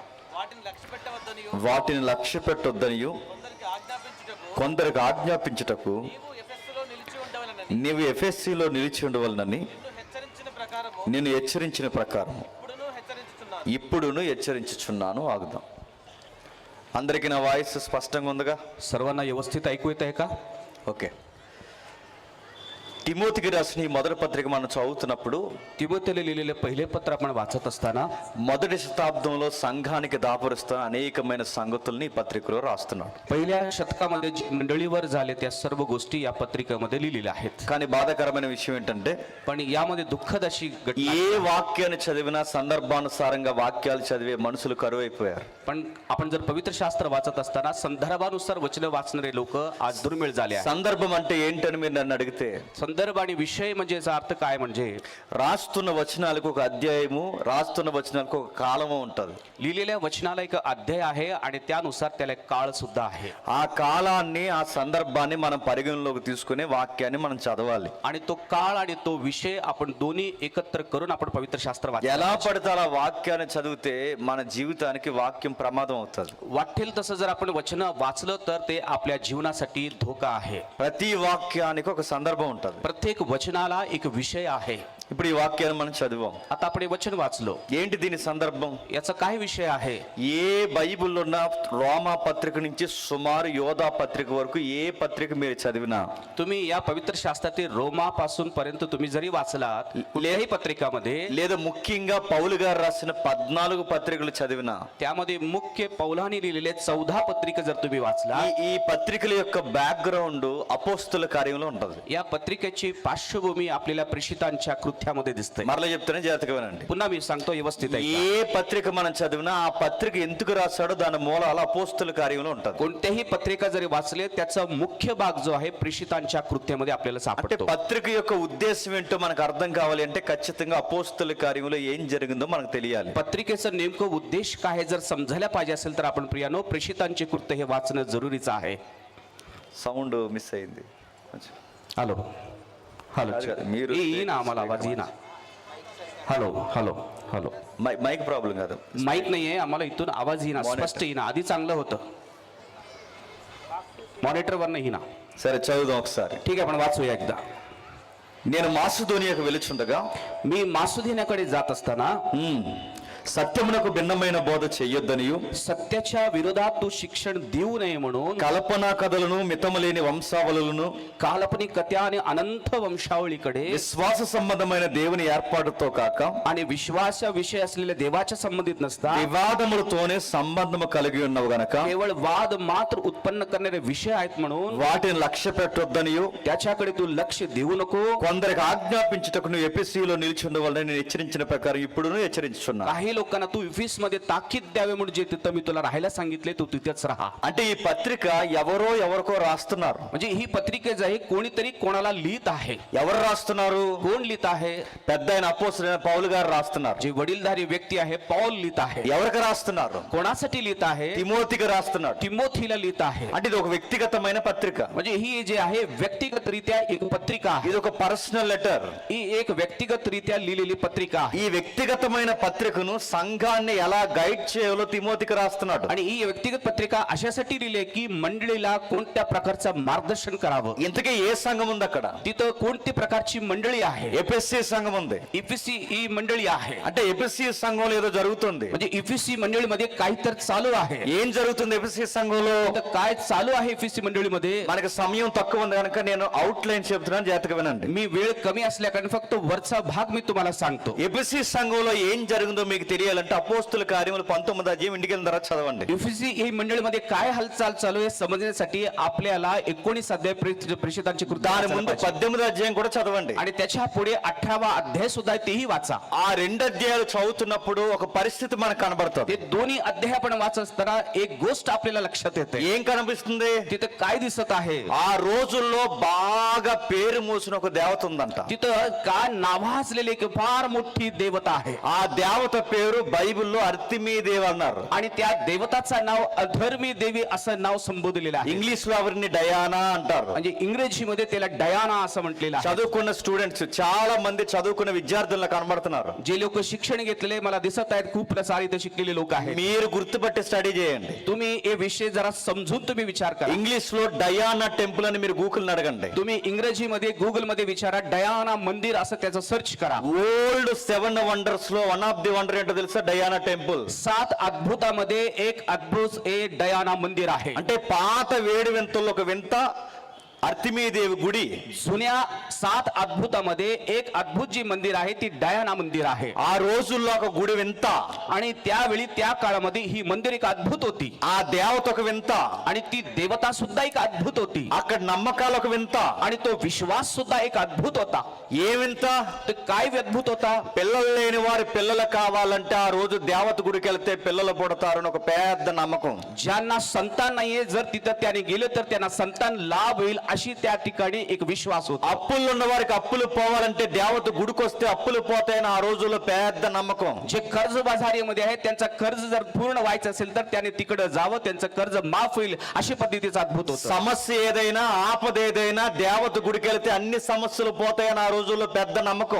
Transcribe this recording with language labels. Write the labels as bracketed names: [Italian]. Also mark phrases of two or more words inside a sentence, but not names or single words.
[Telugu] వాటిని లక్ష్య పెట్టొద్దనియు కొందరికి ఆజ్ఞాపించుటకు నీవు ఎఫెస్సీలో నిలిచి ఉండవలనని నేను హెచ్చరించిన ప్రకారం ఇప్పుడును హెచ్చరించుచున్నాను. ఆగుదాం. అందరికీ నా వాయిస్ స్పష్టంగా ఉందిగా? [Marathi] सर्वांना व्यवस्थित ऐकू येत आहे का? [Telugu] ఓకే. తిమోతికి రాసిన ఈ మొదటి పత్రిక మనం చదువుతున్నప్పుడు [Marathi] तिमोथेला लिहिलेले पहिले पत्र आपण वाचत असताना [Telugu] మొదటి శతాబ్దంలో సంఘానికి దాపురుస్తున్న అనేకమైన సంగతుల్ని ఈ పత్రికలో రాస్తున్నాడు. [Marathi] पहिल्या शतकामध्ये जी मंडळीवर झाले त्या सर्व गोष्टी या पत्रिकेमध्ये लिहिलेल्या आहेत. [Telugu] కానీ బాధాకరమైన విషయం ఏంటంటే [Marathi] पण यामध्ये दुःखद अशी घटना, [Telugu] ఏ వాక్యాన్ని చదివినా సందర్భానుసారంగా వాక్యాలు చదివే మనుషులు కరువైపోయారు. [Marathi] पण आपण जर पवित्र शास्त्र वाचत असताना संदर्भानुसार वचन वाचणारे लोक आज दुर्मिळ झाले आहेत. [Telugu] సందర్భం అంటే ఏంటని మీరు నన్ను అడిగితే [Marathi] संदर्भ आणि विषय म्हणजे याचा अर्थ काय म्हणजे [Telugu] రాస్తున్న వచనాలకు ఒక అధ్యాయము, రాస్తున్న వచనాలకు ఒక కాలము ఉంటుంది. [Marathi] लिहिलेल्या वचनाला एक अध्याय आहे आणि त्यानुसार त्याला एक काळ सुद्धा आहे. [Telugu] ఆ కాలాన్ని, ఆ సందర్భాన్ని మనం పరిగణలోకి తీసుకుని వాక్యాన్ని మనం చదవాలి. [Marathi] आणि तो काळ आणि तो विषय आपण दोन्ही एकत्र करून आपण पवित्र शास्त्र वाचायला [Telugu] ఎలా పడితే అలా వాక్యాన్ని చదివితే మన జీవితానికి వాక్యం ప్రమాదం అవుతుంది. [Marathi] वाटेल तसं जर आपण वचन वाचलं तर ते आपल्या जीवनासाठी धोका आहे. [Telugu] ప్రతి వాక్యానికి ఒక సందర్భం ఉంటుంది. [Marathi] प्रत्येक वचनाला एक विषय आहे. [Telugu] ఇప్పుడు ఈ వాక్యాన్ని మనం చదివాం. [Marathi] आता आपण हे वचन वाचलो, [Telugu] ఏంటి దీని సందర్భం? [Marathi] याचा काय विषय आहे? [Telugu] ఏ బైబిల్లో ఉన్న రోమా పత్రిక నుంచి సుమారు యోధా పత్రిక వరకు ఏ పత్రిక మీరు చదివినా, [Marathi] तुम्ही या पवित्र शास्त्रातील रोमा पासून पर्यंत तुम्ही जरी वाचलात कुठल्याही पत्रिकामध्ये, [Telugu] లేదా ముఖ్యంగా పౌలు గారు రాసిన 14 పత్రికలు చదివినా, [Marathi] त्यामध्ये मुख्य पौलानी लिहिलेले 14 पत्रिका जर तुम्ही वाचला, [Telugu] ఈ పత్రికల యొక్క బ్యాక్గ్రౌండ్ అపోస్తుల కార్యంలో ఉంటుంది. [Marathi] या पत्रिकेची पार्श्वभूमी आपल्याला प्रेषितांच्या कृत्यामध्ये दिसते. [Telugu] మరలా చెప్తానే జాగ్రత్తగా వినండి. [Marathi] पुन्हा मी सांगतो व्यवस्थित ऐका. [Telugu] ఏ పత్రిక మనం చదివినా ఆ పత్రిక ఎందుకు రాశాడో దాని మూలాలు అపోస్తుల కార్యంలో ఉంటుంది. [Marathi] कोणत्याही पत्रिका जरी वाचले त्याचा मुख्य भाग जो आहे प्रेषितांच्या कृत्यामध्ये आपल्याला [Telugu] అంటే [Marathi] सापडतो. [Telugu] పత్రిక యొక్క ఉద్దేశం ఏంటో మనకు అర్థం కావాలి అంటే ఖచ్చితంగా అపోస్తుల కార్యంలో ఏం జరిగిందో మనకు తెలియాలి. [Marathi] पत्रिकेचं नेमकं उद्देश काय आहे जर समजायला पाहिजे असेल तर आपण प्रियानो प्रेषितांचे कृत्य हे वाचणं जरुरीचं आहे. [English] sound miss [Telugu] అయింది. [English] hello hello [Telugu] మీరు [Marathi] येईन आम्हाला आवाज येईना. [English] hello hello hello mic problem [Telugu] కాదు, [Marathi] माहित नाहीये आम्हाला इथून आवाज येईना, स्पष्ट येईना. आधी चांगलं होतं, मॉनिटरवर नाही येईना. [Telugu] సరే చదువుదాం ఒకసారి. [Marathi] ठीक आहे आपण वाचूया एकदा. [Telugu] నేను మాసిదోనియాకు వెలుచుండగా [Marathi] मी मासुदिनाकडे जात असताना [Telugu] సత్యమునకు భిన్నమైన బోధ చెయ్యొద్దనియు [Marathi] सत्याच्या विरोधात तू शिक्षण देऊ नये म्हणून [Telugu] కల్పనా కథలను మితములేని వంశావళులను [Marathi] काल्पनिक कथ्या आणि अनंत वंशावळीकडे [Telugu] విశ్వాస సంబంధమైన దేవుని ఏర్పాటుతో కాక [Marathi] आणि विश्वास विषय असलेल्या देवाच्या संबंधित नसता [Telugu] వివాదములతోనే సంబంధము కలిగి ఉన్నవి గనక [Marathi] केवळ वाद मात्र उत्पन्न करणारे विषय आहेत म्हणून [Telugu] వాటిని లక్ష్య పెట్టొద్దనియు [Marathi] त्याच्याकडे तू लक्ष देऊ नको. [Telugu] కొందరికి ఆజ్ఞాపించుటకు నువ్వు ఎఫెసీలో నిలిచి ఉండవాలని నేను హెచ్చరించిన ప్రకారం ఇప్పుడును హెచ్చరించుచున్నా. [Marathi] काही लोकांना तू इफिस मध्ये ताकीद द्यावे म्हणून जे तिथं मी तुला राहायला सांगितले तू तिथेच राहा. [Telugu] అంటే ఈ పత్రిక ఎవరికో రాస్తున్నారు. [Marathi] म्हणजे ही पत्रिका जी आहे कोणीतरी कोणाला लिहित आहे. [Telugu] ఎవరు రాస్తున్నారు? [Marathi] कोण लिहित आहे? [Telugu] పెద్ద ఆయన అపోస్తలుడైన పౌలు గారు రాస్తున్నారు. [Marathi] जे वडीलधारी व्यक्ती आहे पौल लिहित आहे. [Telugu] ఎవరికి రాస్తున్నారు? [Marathi] कोणासाठी लिहित आहे? [Telugu] తిమోతికి రాస్తున్నాడు. [Marathi] तिमोथीला लिहित आहे. [Telugu] అంటే ఇది ఒక వ్యక్తిగతమైన పత్రిక. [Marathi] म्हणजे ही जे आहे व्यक्तिगतरित्या एक पत्रिका आहे. [Telugu] ఇది ఒక [English] personal letter. [Marathi] ही एक व्यक्तिगतरित्या लिहिलेली पत्रिका आहे. [Telugu] ఈ వ్యక్తిగతమైన పత్రికను సంఘాన్ని ఎలా గైడ్ చేయాలో తిమోతికి రాస్తున్నాడు. [Marathi] आणि ही व्यक्तिगत पत्रिका अशासाठी लिहिली की मंडळीला कोणत्या प्रकारचं मार्गदर्शन करावं. [Telugu] ఇంతకీ ఏ సంఘం ఉంది అక్కడ? [Marathi] तिथं कोणती प्रकारची मंडळी आहे? [Telugu] ఎఫెసీ సంఘం ఉంది. [Marathi] इफिसी ही मंडळी आहे. [Telugu] అంటే ఎఫెసీ సంఘంలో ఏదో జరుగుతుంది. [Marathi] म्हणजे इफिसी मंडळीमध्ये काहीतरी चालू आहे. [Telugu] ఏం జరుగుతుంది ఎఫెసీ సంఘంలో? [Marathi] तर काय चालू आहे इफिसी मंडळीमध्ये? [Telugu] మనకి సమయం తక్కువ ఉంది కనుక నేను అవుట్ లైన్ చెప్తున్నాను, జాగ్రత్తగా వినండి. [Marathi] मी वेळ कमी असल्या कारण फक्त वरचा भाग मी तुम्हाला सांगतो. [Telugu] ఎఫెసీ సంఘంలో ఏం జరిగిందో మీకు తెలియాలంటే అపోస్తుల కార్యములు 19వ అధ్యాయం ఇంటికి వెళ్ళిన తర్వాత చదవండి. [Marathi] इफिसी ही मंडळीमध्ये काय हालचाल चालू आहे समजण्यासाठी आपल्याला 19 अध्याय प्रेषितांची कृती [Telugu] దాని [Marathi] वाचायला [Telugu] ముందు [Marathi] पाहिजे. [Telugu] 18వ అధ్యాయం కూడా చదవండి. [Marathi] आणि त्याच्या पुढे 18वा अध्याय सुद्धा आहे, तेही वाचा. [Telugu] ఆ రెండు అధ్యాయాలు చదువుతున్నప్పుడు ఒక పరిస్థితి మనకు కనబడుతుంది. [Marathi] ते दोन्ही अध्याय आपण वाचत असताना एक गोष्ट आपल्याला लक्षात येते. [Telugu] ఏం కనిపిస్తుంది? [Marathi] तिथं काय दिसत आहे? [Telugu] ఆ రోజుల్లో బాగా పేరు మోసిన ఒక దేవత ఉందంట. [Marathi] तिथं का नावाजलेली एक फार मोठी देवता आहे. [Telugu] ఆ దేవత పేరు బైబిల్లో అర్తిమీదేవి అన్నారు. [Marathi] आणि त्या देवताचं नाव अधर्मी देवी असं नाव संबोधलेलं आहे. [Telugu] ఇంగ్లీష్ లో ఎవరిని డయానా అంటారు. [Marathi] म्हणजे इंग्रजीमध्ये त्याला डयाना असं म्हटलेलं आहे. [Telugu] చదువుకున్న స్టూడెంట్స్ చాలా మంది చదువుకున్న విద్యార్థులు కనబడుతున్నారు. [Marathi] जे लोक शिक्षण घेतलेले मला दिसत आहेत, खूप प्रसारित शिकलेले लोक आहेत. [Telugu] మీరు గుర్తుపట్టి స్టడీ చేయండి. [Marathi] तुम्ही हे विषय जरा समजून तुम्ही विचार करा. [Telugu] ఇంగ్లీష్ లో డయానా టెంపుల్ అని మీరు గూగుల్ అడగండి. [Marathi] तुम्ही इंग्रजीमध्ये गुगल मध्ये विचारा डयाना मंदिर असं त्याचं सर्च करा. [English] old 7 wonders లో one of the wonder [Telugu] ఏంటో తెలుసా? డయానా టెంపుల్. [Marathi] 7 अद्भुतामध्ये एक अद्भुत हे डयाना मंदिर आहे. [Telugu] అంటే పాత వేడి వింతల్లో ఒక వింత అర్తిమీదేవి గుడి. [Marathi] जुन्या 7 अद्भुतामध्ये एक अद्भुत जी मंदिर आहे ती डयाना मंदिर आहे. [Telugu] ఆ రోజుల్లో ఒక గుడి వింత. [Marathi] आणि त्यावेळी त्या काळामध्ये ही मंदिर एक अद्भुत होती. [Telugu] ఆ దేవత ఒక వింత. [Marathi] आणि ती देवता सुद्धा एक अद्भुत होती. [Telugu] అక్కడ నమ్మకాలు ఒక వింత. [Marathi] आणि तो विश्वास सुद्धा एक अद्भुत होता. [Telugu] ఏ వింత? [Marathi] तो काय अद्भुत होता? [Telugu] పిల్లలు లేని వారి పిల్లలు కావాలంటే ఆ రోజు దేవత గుడికి వెళ్తే పిల్లలు పుడతారని ఒక పెద్ద నమ్మకం. [Marathi] ज्यांना संतान नाहीये जर तिथं त्याने गेले तर त्यांना संतान लाभ होईल अशी त्या ठिकाणी एक विश्वास होता. [Telugu] అప్పులు ఉన్న వారికి అప్పులు పోవాలంటే దేవత గుడికి వస్తే అప్పులు పోతాయని ఆ రోజుల్లో పెద్ద నమ్మకం. [Marathi] जे कर्ज बाजारीमध्ये आहेत त्यांचा कर्ज जर पूर्ण व्हायचं असेल तर त्याने तिकडे जावं, त्यांचं कर्ज माफ होईल अशी पद्धतीचं अद्भुत होतं. [Telugu] సమస్య ఏదైనా ఆపద ఏదైనా దేవత గుడికి వెళ్తే అన్ని సమస్యలు పోతాయని ఆ రోజుల్లో పెద్ద నమ్మకం.